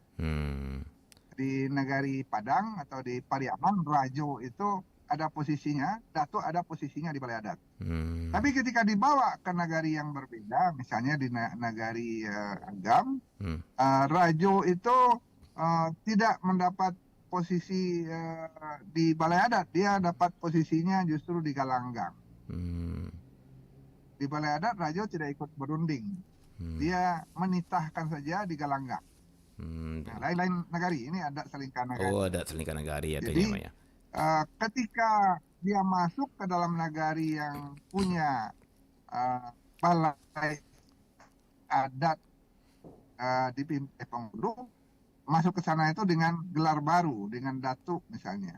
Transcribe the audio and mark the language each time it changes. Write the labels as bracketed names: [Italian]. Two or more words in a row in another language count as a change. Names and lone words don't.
[Indonesian] Di nagari Padang atau di Pariaman, rajo itu ada posisinya, datuk ada posisinya di balai adat. Tapi ketika dibawa ke nagari yang berbeda, misalnya di nagari Agam, rajo itu tidak mendapat posisi di balai adat, dia dapat posisinya justru di Galanggang. Di balai adat rajo tidak ikut berunding, dia menitahkan saja di Galanggang. Lain-lain nagari, ini adat Selingkah Nagari. Oh, adat Selingkah Nagari Jadi ya. ketika dia masuk ke dalam nagari yang punya balai adat dipimpin penghulu, masuk ke sana itu dengan gelar baru, dengan datuk misalnya.